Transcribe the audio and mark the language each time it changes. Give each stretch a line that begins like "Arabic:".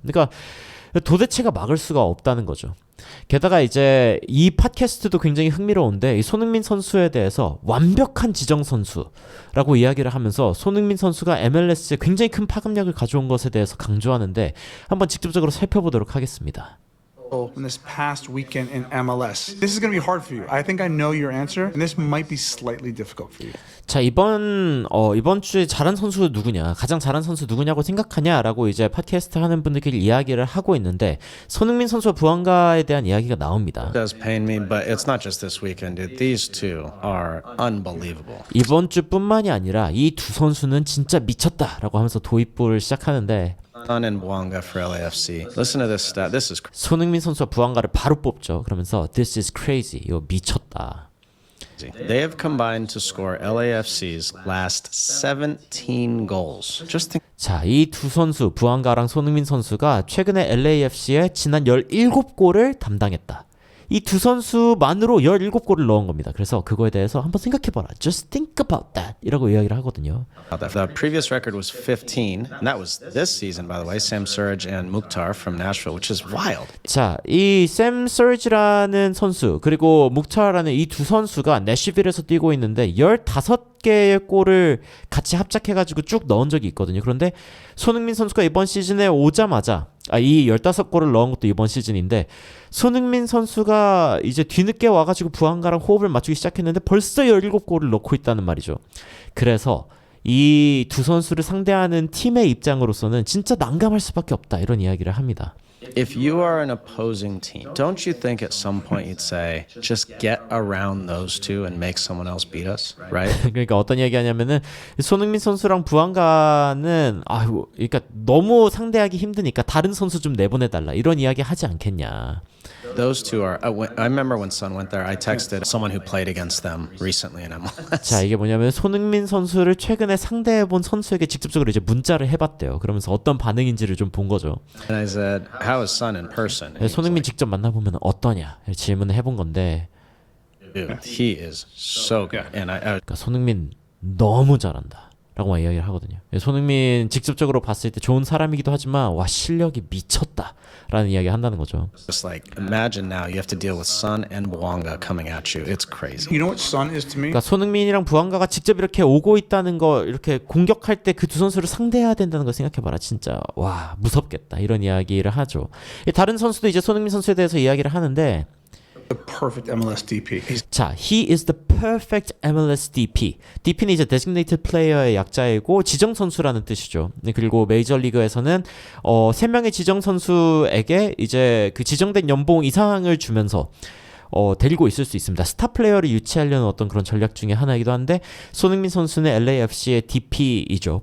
Korean: 그러니까 도대체가 막을 수가 없다는 거죠. 게다가 이제 이 팟캐스트도 굉장히 흥미로운데 이 손흥민 선수에 대해서 완벽한 지정 선수라고 이야기를 하면서 손흥민 선수가 MLS에 굉장히 큰 파급력을 가져온 것에 대해서 강조하는데 한번 직접적으로 살펴보도록 하겠습니다.
English: In this past weekend in MLS. This is going to be hard for you. I think I know your answer, and this might be slightly difficult for you.
Korean: 자 이번 주에 잘한 선수 누구냐, 가장 잘한 선수 누구냐고 생각하냐라고 이제 팟캐스트 하는 분들끼리 이야기를 하고 있는데 손흥민 선수와 부한가에 대한 이야기가 나옵니다.
English: It does pain me, but it's not just this weekend, dude. These two are unbelievable.
Korean: 이번 주뿐만이 아니라 이 두 선수는 진짜 미쳤다라고 하면서 도입부를 시작하는데.
English: Son and Bouanga for LAFC. Listen to this stat. This is
Korean: 손흥민 선수와 부한가를 바로 뽑죠. 그러면서
English: This is crazy.
Korean: 이거 미쳤다.
English: crazy. They have combined to score LAFC's last 17 goals. Just think.
Korean: 자, 이 두 선수 부한가랑 손흥민 선수가 최근에 LAFC의 지난 17골을 담당했다. 이 두 선수만으로 17골을 넣은 겁니다. 그래서 그거에 대해서 한번 생각해봐라.
English: Just think about that.
Korean: 이라고 이야기를 하거든요.
English: The previous record was 15, and that was this season, by the way. Sam Surridge and Mukhtar from Nashville, which is wild.
Korean: 자, 이 샘 서지라는 선수 그리고 묵타라는 이 두 선수가 내시빌에서 뛰고 있는데 15개의 골을 같이 합작해가지고 쭉 넣은 적이 있거든요. 그런데 손흥민 선수가 이번 시즌에 오자마자 이 15골을 넣은 것도 이번 시즌인데 손흥민 선수가 이제 뒤늦게 와가지고 부한가랑 호흡을 맞추기 시작했는데 벌써 17골을 넣고 있다는 말이죠. 그래서 이 두 선수를 상대하는 팀의 입장으로서는 진짜 난감할 수밖에 없다 이런 이야기를 합니다.
English: If you are an opposing team, don't you think at some point you'd say, just get around those two and make someone else beat us, right?
Korean: 그러니까 어떤 이야기하냐면은 손흥민 선수랑 부한가는 그러니까 너무 상대하기 힘드니까 다른 선수 좀 내보내달라 이런 이야기 하지 않겠냐.
English: Those two are. I remember when Son went there. I texted someone who played against them recently in MLS.
Korean: 자, 이게 뭐냐면 손흥민 선수를 최근에 상대해본 선수에게 직접적으로 이제 문자를 해봤대요. 그러면서 어떤 반응인지를 좀 본 거죠.
English: And I said, "How is Son in person?" And he was
Korean: 손흥민 직접 만나보면 어떠냐 질문을 해본 건데
English: like, "Dude, he is so good." And
Korean: 그러니까 손흥민 너무 잘한다 라고 이야기를 하거든요. 손흥민 직접적으로 봤을 때 좋은 사람이기도 하지만 와 실력이 미쳤다 라는 이야기 한다는 거죠.
English: just like imagine now you have to deal with Son and Bouanga coming at you. It's crazy. You know what Son is to me?
Korean: 그러니까 손흥민이랑 부한가가 직접 이렇게 오고 있다는 거 이렇게 공격할 때 그 두 선수를 상대해야 된다는 거 생각해봐라. 진짜 와 무섭겠다 이런 이야기를 하죠. 다른 선수도 이제 손흥민 선수에 대해서 이야기를 하는데
English: The perfect MLS DP. He's 자, he is the perfect MLS DP.
Korean: DP는 이제 designated player의 약자이고 지정 선수라는 뜻이죠. 그리고 메이저리그에서는 3명의 지정 선수에게 이제 그 지정된 연봉 이상을 주면서 데리고 있을 수 있습니다. 스타 플레이어를 유치하려는 어떤 그런 전략 중에 하나이기도 한데 손흥민 선수는 LAFC의 DP이죠.